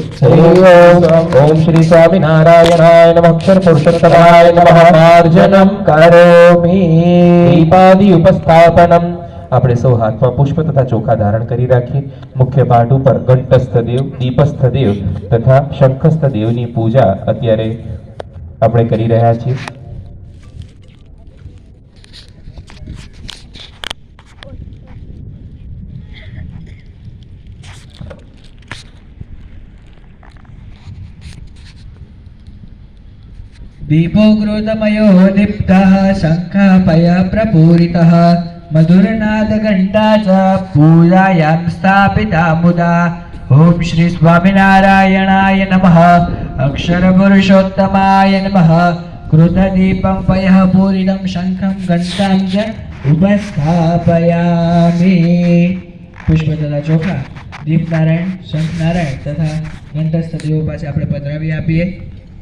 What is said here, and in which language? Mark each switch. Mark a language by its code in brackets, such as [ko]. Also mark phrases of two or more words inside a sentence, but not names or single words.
[sa] ओम श्री स्वामिनारायणाय नमः अक्षर पुरुषोत्तमाय नमः मार्जनम करोमि दीपादि उपस्थापनम. [gu] આપણે સૌ હાથમાં પુષ્પ તથા ચોખા ધારણ કરી રાખીએ. મુખ્ય પાઠ ઉપર ઘંટસ્થ દેવ, દીપસ્થ દેવ તથા શંખસ્થ દેવની પૂજા અત્યારે આપણે કરી રહ્યા છીએ. [sa] दीपो क्रोधमयो दीप्तः शङ्खापय प्रपूरितः मधुरनादघण्टा च पूजायां स्थापिता मुदा. ॐ श्री स्वामिनारायणाय नमः अक्षरपुरुषोत्तमाय नमः क्रोधदीपं पयः पूरितं शङ्खं घण्टां च उपस्थापयामि. [gu] પુષ્પ તથા ચોખા દીપનારાયણ, શંખનારાયણ તથા ઘંટસ્થ દેવો પાસે આપણે પધરાવી આપીએ.